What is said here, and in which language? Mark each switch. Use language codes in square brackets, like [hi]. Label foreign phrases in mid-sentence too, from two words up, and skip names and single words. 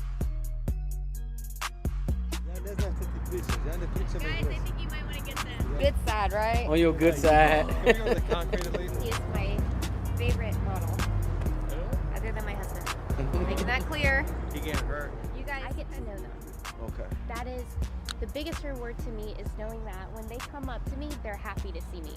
[hr] Ja, ne znam što ti pričaš, ja ne pričam o [en] Guys, I think you might want to get this. Good side, right? On your good side. Can we go to the concrete at least? He is my favorite model, other than my husband. Making that clear. He getting hurt. You guys, I get to know them. Okay. That is the biggest reward to me, is knowing that when they come up to me, they're happy to see me.